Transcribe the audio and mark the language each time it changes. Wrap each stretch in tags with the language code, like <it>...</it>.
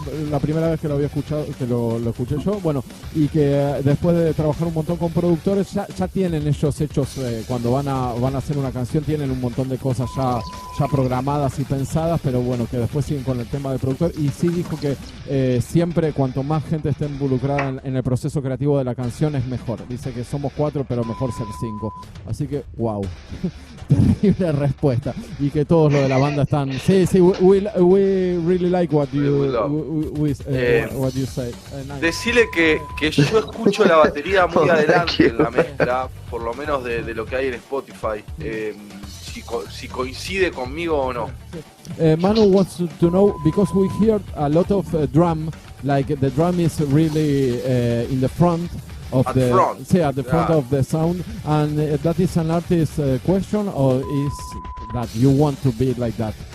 <es>La primera vez que lo había escuchado, que lo escuché yo, y que después de trabajar un montón con productores, ya tienen ellos hechos, cuando van a hacer una canción, tienen un montón de cosas ya programadas y pensadas, pero que después siguen con el tema del productor. Y sí dijo que siempre, cuanto más gente esté involucrada en el proceso creativo de la canción, es mejor. Dice que somos 4, pero mejor ser 5. Así que, wow. Terrible respuesta. Y que todos los de la banda están.</es> <en>Sí, we really like what you say. Nice.</en> <es>Decirle que yo escucho la batería muy adelante en la mezcla, por lo menos de lo que hay en Spotify. Si coincide conmigo o no.</es> <en>Manu wants to know, because we hear a lot of drum, like the drum is really in the front of at the front of the sound, and that is an artist question, or is that you want to be like that?</en>